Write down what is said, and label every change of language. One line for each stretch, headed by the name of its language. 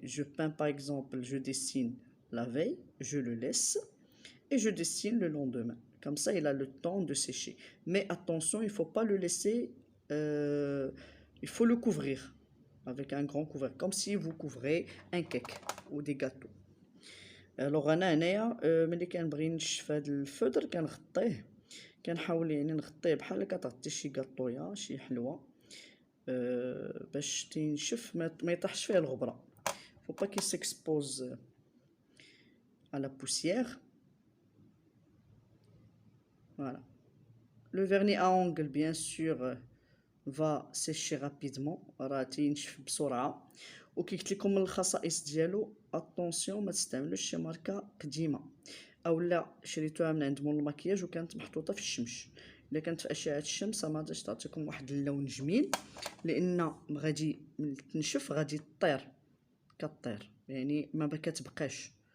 French: Je peins par exemple, je dessine la veille, je le laisse et je dessine le lendemain. Comme ça, il a le temps de sécher. Mais attention, il ne faut pas le laisser, il faut le couvrir avec un grand couvert, comme si vous couvrez un cake ou des gâteaux.
Arabic: Alors انا هنايا ملي كنبغي نشف هذا الفدر كنغطيه، كنحاول يعني نغطيه بحال هكا تغطي شي كاطويه شي حلوه باش تنشف ما يطيحش فيه الغبره.
French: faut pas qu'il s'expose à la poussière. Voilà. Le vernis à ongles bien sûr va sécher rapidement،
Arabic: راه تينشف بسرعه. وكي قلت لكم من الخصائص ديالو اتونسيون ما تستعملوش شي ماركه قديمه اولا شريتوها من عند مول المكياج وكانت محطوطه في الشمس. الا كانت في اشعه الشمس ما غاديش تعطيكم واحد اللون جميل، لان غادي ملي تنشف غادي تطير كطير، يعني ما كتبقاش.